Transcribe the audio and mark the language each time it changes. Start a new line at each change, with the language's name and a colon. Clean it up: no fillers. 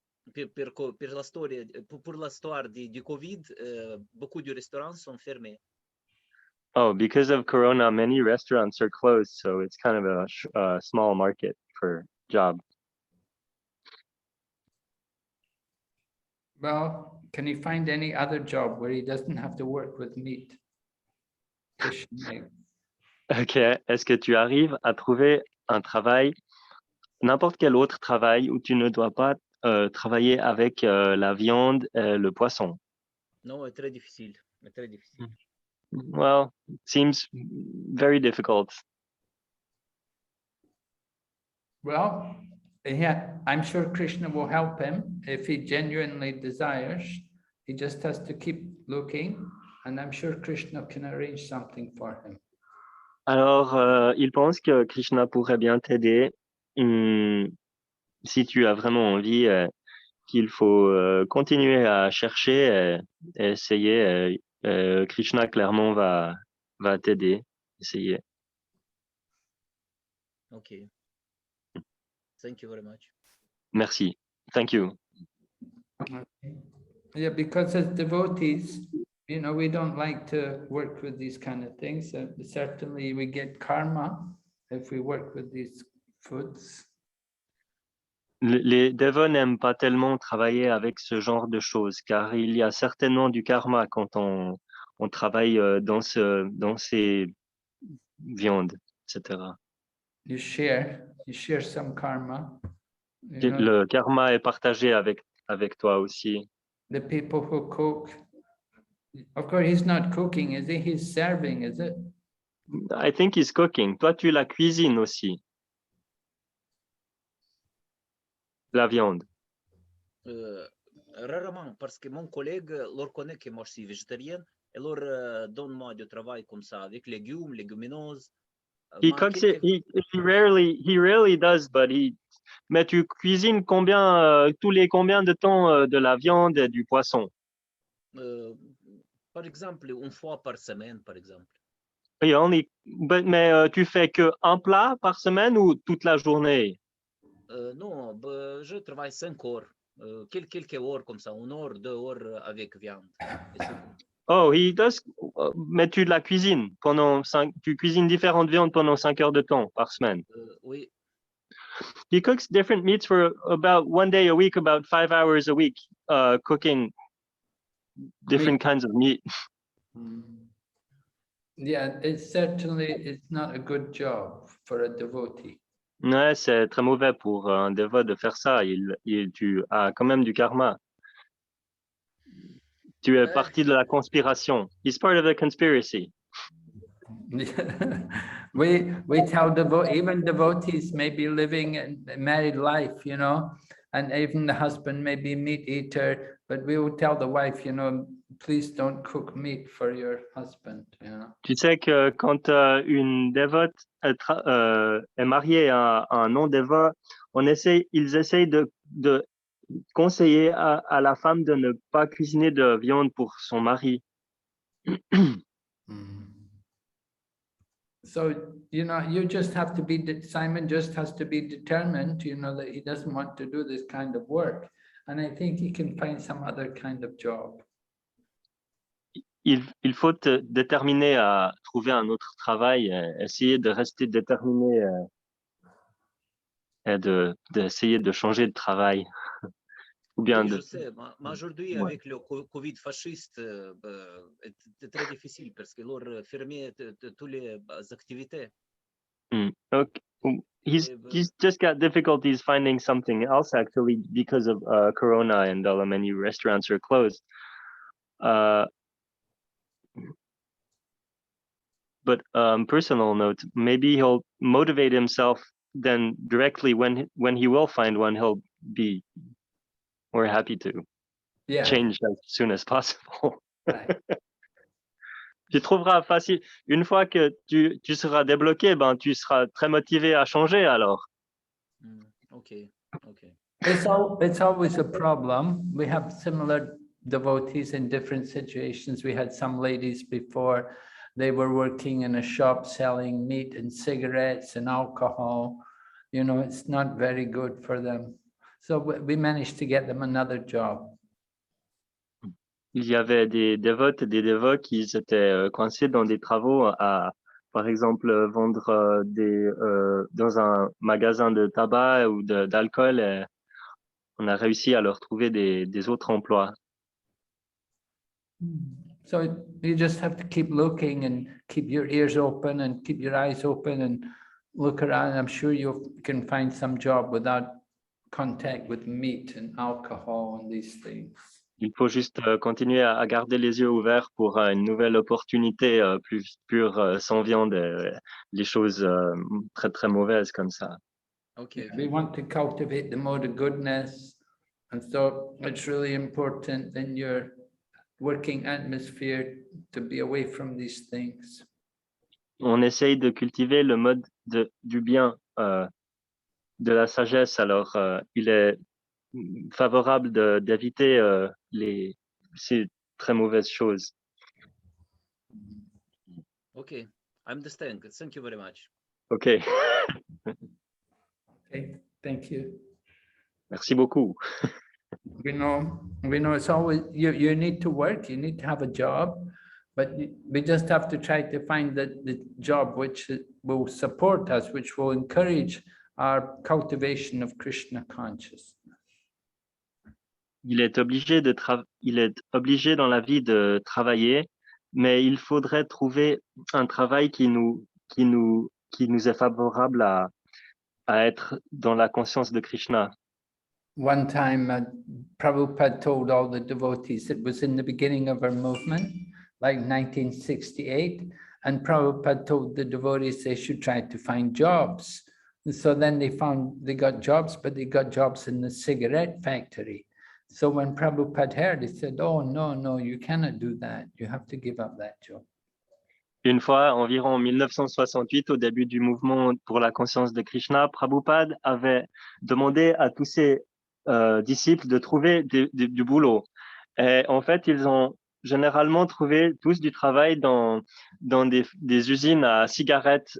Italian: Per la storia,
French: pour l'histoire du Covid, beaucoup de restaurants sont fermés.
English: Oh, because of Corona, many restaurants are closed, so it's kind of a small market for job. Well, can he find any other job where he doesn't have to work with meat, fish, and eggs?
French: Ok, est-ce que tu arrives à trouver un travail, n'importe quel autre travail où tu ne dois pas travailler avec la viande et le poisson? Non, c'est très difficile. C'est très difficile.
English: Well, it seems very difficult. Well, yeah, I'm sure Krishna will help him if he genuinely desires. He just has to keep looking, and I'm sure Krishna can arrange something for him.
French: Alors, il pense que Krishna pourrait bien t'aider si tu as vraiment envie qu'il faut continuer à chercher et essayer. Krishna clairement va t'aider, essayer.
English: Okay. Thank you very much. Merci. Thank you. Yeah, because as devotees, you know, we don't like to work with these kind of things. Certainly we get karma if we work with these foods.
French: Les dévots n'aiment pas tellement travailler avec ce genre de choses, car il y a certainement du karma quand on travaille dans ces viandes, etc.
English: You share some karma. You know,
French: Le karma est partagé avec toi aussi.
English: the people who cook, of course, he's not cooking, is he? He's serving, is it? I think he's cooking.
French: Toi, tu la cuisines aussi. La viande. Rarement, parce que mon collègue leur connaît que moi je suis végétarien et leur donne-moi du travail comme ça, avec légumes, légumineuses.
English: He cooks it. He rarely does, but
French: mais tu cuisines tous les combien de temps de la viande et du poisson? Par exemple, une fois par semaine, par exemple. Mais tu fais que un plat par semaine ou toute la journée? Non, je travaille 5 heures, quelques heures comme ça, 1 heure, 2 heures avec viande.
English: Oh, he does.
French: Mais tu la cuisines tu cuisines différentes viandes pendant 5 heures de temps par semaine. Oui.
English: He cooks different meats for about 1 day a week, about 5 hours a week, cooking different kinds of meat. Yeah, it's not a good job for a devotee.
French: Ouais, c'est très mauvais pour un dévot de faire ça. Tu as quand même du karma. Tu es partie de la conspiration.
English: He's part of the conspiracy. We tell even devotees may be living a married life, you know, and even the husband may be meat eater, but we will tell the wife, you know, please don't cook meat for your husband, you know.
French: Tu sais que quand une dévote est mariée à un non-dévot, ils essayent de conseiller à la femme de ne pas cuisiner de viande pour son mari.
English: So, you know, you just have to be, Simon just has to be determined, you know, that he doesn't want to do this kind of work. And I think he can find some other kind of job.
French: Il faut te déterminer à trouver un autre travail, essayer de rester déterminé et d'essayer de changer de travail. Ou bien Oui, de... je sais, mais aujourd'hui, Ouais. avec le Covid fasciste, c'est très difficile parce que leur fermé toutes les activités.
English: Okay. He's just got difficulties finding something else actually because of Corona and many restaurants are closed. But personal note, maybe he'll motivate himself then directly when he will find one, he'll be more happy to change as soon as possible. Right.
French: Tu trouveras facile. Une fois que tu seras débloqué, ben, tu seras très motivé à changer alors.
English: Okay. It's always a problem. We have similar devotees in different situations. We had some ladies before, they were working in a shop selling meat and cigarettes and alcohol. You know, it's not very good for them. So we managed to get them another job.
French: Il y avait des dévotes et des dévots qui s'étaient coincés dans des travaux à, par exemple, vendre dans un magasin de tabac ou d'alcool. Et on a réussi à leur trouver des autres emplois.
English: So you just have to keep looking and keep your ears open and keep your eyes open and look around. I'm sure you can find some job without contact with meat and alcohol and these things.
French: Il faut juste continuer à garder les yeux ouverts pour une nouvelle opportunité plus pure, sans viande, les choses très très mauvaises comme ça.
English: Okay. We want to cultivate the mode of goodness, and so it's really important in your working atmosphere to be away from these things.
French: On essaye de cultiver le mode du bien, de la sagesse. Alors, il est favorable d'éviter ces très mauvaises choses.
English: Okay, I understand. Thank you very much. OK. Okay, thank you.
French: Merci beaucoup.
English: We know it's always, you need to work, you need to have a job, but we just have to try to find the job which will support us, which will encourage our cultivation of Krishna consciousness.
French: Il est obligé dans la vie de travailler, mais il faudrait trouver un travail qui nous est favorable à être dans la conscience de Krishna.
English: One time, Prabhupada told all the devotees, it was in the beginning of our movement, like 1968, and Prabhupada told the devotees they should try to find jobs. And so then they got jobs, but they got jobs in the cigarette factory. So when Prabhupada heard, he said, oh, no, you cannot do that. You have to give up that job.
French: Une fois, environ en 1968, au début du mouvement pour la conscience de Krishna, Prabhupada avait demandé à tous ses disciples de trouver du boulot. Et en fait, ils ont généralement trouvé tous du travail dans des usines à cigarettes.